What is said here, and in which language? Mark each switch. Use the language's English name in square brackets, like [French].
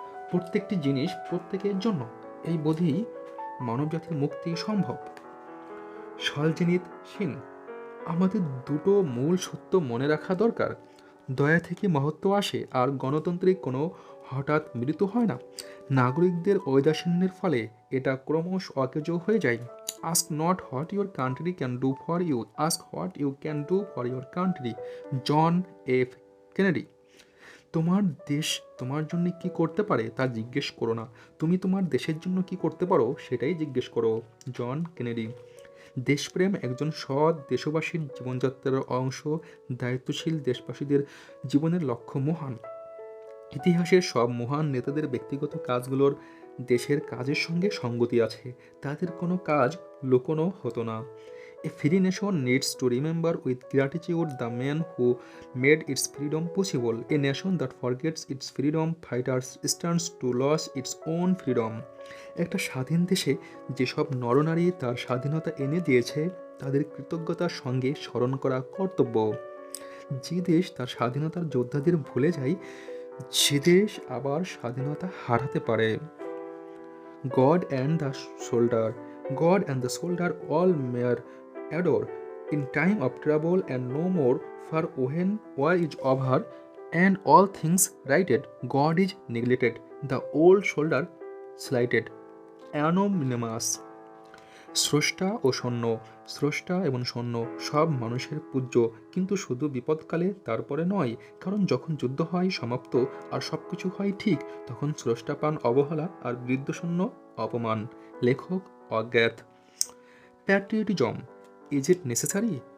[Bangla] প্রত্যেকটি জিনিস প্রত্যেকের জন্য, এই বোধেই মানবজাতির মুক্তি সম্ভব। সলজেনিৎসিন: আমাদের দুটো মূল সত্য মনে রাখা দরকার। দয়া থেকে মহত্ব আসে, আর গণতান্ত্রিক কোনো হঠাৎ মৃত্যু হয় না। নাগরিকদের ঔদাসীন্যের ফলে এটা ক্রমশ অকেজো হয়ে যায়। [English] ask not what your country can do for you, ask what you can do for your country. [Bangla] John F Kennedy. তোমার দেশ তোমার জন্য কি করতে পারে তা জিজ্ঞেস করো না, তুমি তোমার দেশের জন্য কি করতে পারো সেটাই জিজ্ঞেস করো। জন কেনেডি। দেশপ্রেম একজন সৎ দেশবাসীর জীবনযাত্রার অংশ, দায়িত্বশীল দেশবাসীদের জীবনের লক্ষ্য মহান। ইতিহাসের সব মহান নেতাদের ব্যক্তিগত কাজগুলোর দেশের কাজের সঙ্গে সঙ্গতি আছে, তাদের কোনো কাজ লুকোনো হতো না। [English] A free nation needs to remember with gratitude the men who made its freedom possible. A nation that forgets its freedom fighters stands to lose its own freedom. [Bangla] একটা স্বাধীন দেশে যেসব নরনারী তার স্বাধীনতা এনে দিয়েছে তাদের কৃতজ্ঞতার সঙ্গে স্মরণ করা কর্তব্য। যে দেশ তার স্বাধীনতার যোদ্ধাদের ভুলে যায় সে দেশ আবার স্বাধীনতা হারাতে পারে। [English] God and the soldier. God and the soldier all mere adore in time of trouble and no more, for when war is over and all things righted, God is neglected, the old soldier slighted. Anonymous. [Bangla] স্রষ্টা ও সৈন্য, স্রষ্টা এবং সৈন্য সব মানুষের পূজ্য, কিন্তু শুধু বিপদকালে তারপরে নয়, কারণ যখন যুদ্ধ হয় সমাপ্ত আর সব কিছু হয় ঠিক, তখন স্রষ্টা পান অবহেলা আর বৃদ্ধ সৈন্য অপমান। লেখক অজ্ঞাত। [English] Patriotism, is it necessary?